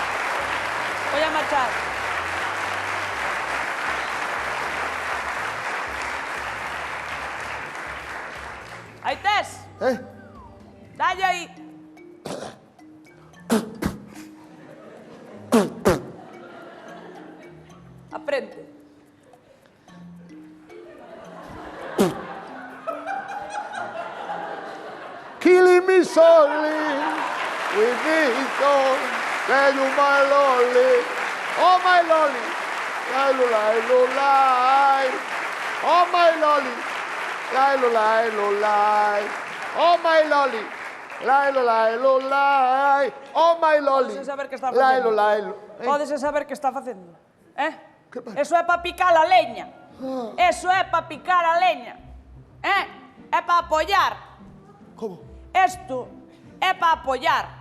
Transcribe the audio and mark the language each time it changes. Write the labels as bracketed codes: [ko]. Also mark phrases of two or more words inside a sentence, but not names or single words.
[gl] Olla machada. Aí tes. Dalle aí. Aprende. [en] Killing me softly with this song. Tell you my lolly, oh my lolly, lolly, oh my lolly, lolly, oh my lolly, Lailo, lailo, lai. Oh, my loli. [gl] Podes saber que está Lailo, facendo. lailo. Podes saber que está facendo. Que pasa? Eso é para picar a leña. Eso é para picar a leña. É para apoyar. Como? Isto é para apoyar.